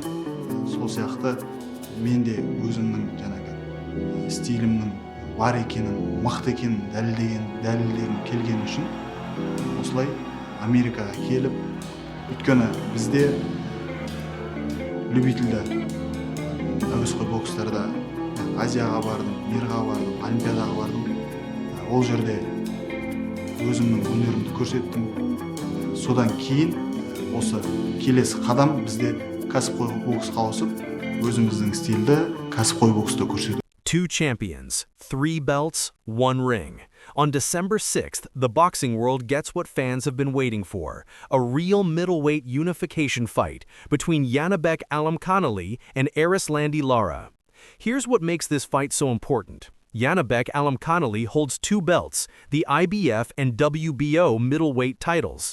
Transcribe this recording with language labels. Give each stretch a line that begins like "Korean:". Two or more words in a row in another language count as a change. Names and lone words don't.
Kazakh: Сол сияқты мен де өзімнің стилімнің бар екенін, мықты екенін дәлелдегім келген үшін осылай Америкаға келіп, өйткені бізде любительді әуесқой бокстарда Азияға бардым, мирға бардым, Олимпиадаға бардым. Ол жерде өзімнің өнерімді көрсеттім. Содан кейін осы келесі қадам бізде кәсіпқой боксқа ауысып, өзіміздің стилді кәсіпқой бокста көрсету.
English: 2 champions, 3 belts, 1 ring. On December 6th, the boxing world gets what fans have been waiting for, a real middleweight unification fight between Janibek Alimkhanuly and Erislandy Lara. Here's what makes this fight so important. Janibek Alimkhanuly holds 2 belts, the IBF and WBO middleweight titles.